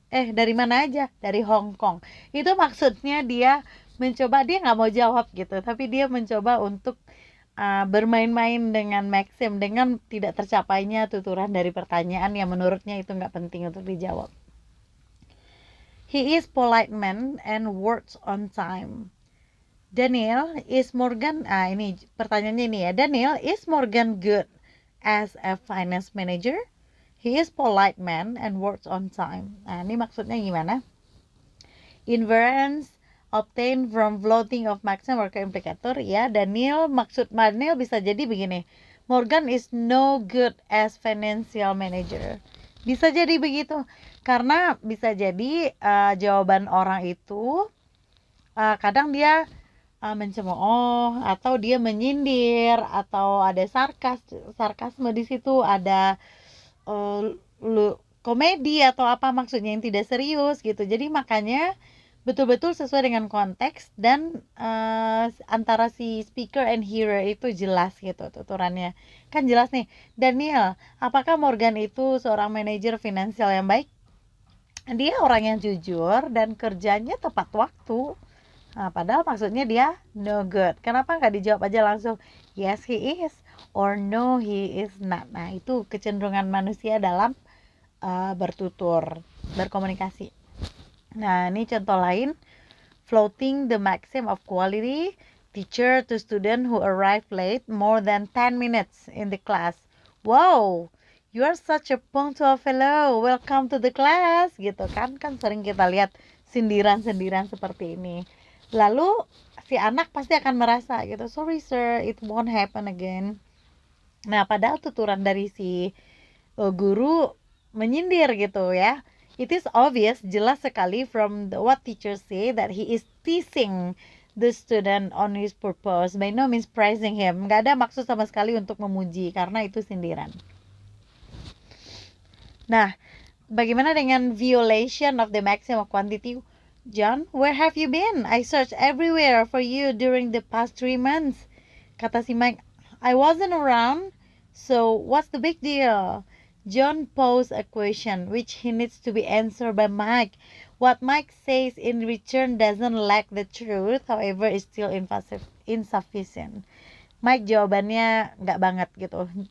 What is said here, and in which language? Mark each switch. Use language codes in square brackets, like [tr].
[id] Dari mana aja? Dari Hong Kong. Itu maksudnya dia mencoba, dia nggak mau jawab gitu, tapi dia mencoba untuk bermain-main dengan maxim, dengan tidak tercapainya tuturan dari pertanyaan yang menurutnya itu nggak penting untuk dijawab. [en] He is polite man and works on time. Daniel, is Morgan, [id] ini pertanyaannya ini ya. [en] Daniel, is Morgan good as a finance manager? He is polite man and works on time. [id] Nah, ini maksudnya gimana? [en] Inference obtained from floating of maxim or implicator. [id] Ya, maksud Daniel bisa jadi begini. [en] Morgan is no good as financial manager. [id] Bisa jadi begitu. Karena bisa jadi jawaban orang itu kadang dia mencemooh atau dia menyindir atau ada sarkasme di situ, ada komedi atau apa maksudnya yang tidak serius gitu. Jadi makanya betul-betul sesuai dengan konteks dan antara si [en] speaker and hearer [id] itu jelas gitu tuturannya. Kan jelas nih, Daniel, apakah Morgan itu seorang manajer finansial yang baik? Dia orang yang jujur dan kerjanya tepat waktu. Nah, padahal maksudnya dia [en] no good. [id] Kenapa nggak dijawab aja langsung [en] yes he is or no he is not. [id] Nah, itu kecenderungan manusia dalam bertutur, berkomunikasi. Nah, ini contoh lain. [en] Floating the maxim of quality. Teacher to student who arrive late more than 10 minutes in the class. Wow, you are such a punctual fellow. Welcome to the class. [id] Gitu kan sering kita lihat sindiran-sindiran seperti ini. Lalu si anak pasti akan merasa gitu, [en] sorry sir, it won't happen again. [id] Nah, padahal tuturan dari si guru menyindir gitu ya. [en] It is obvious, [id] jelas sekali [en] from what teachers say that he is teasing the student on his purpose, by no means praising him. [id] Gak ada maksud sama sekali untuk memuji, karena itu sindiran. Nah, bagaimana dengan [en] violation of the maxim of quantity? John, where have you been? I searched everywhere for you during the past 3 months. [id] Kata si [en] Mike, I wasn't around, so what's the big deal? John posed a question which he needs to be answered by Mike. What Mike says in return doesn't lack the truth, however, is still insufficient. [id] Mike jawabannya nggak banget gitu.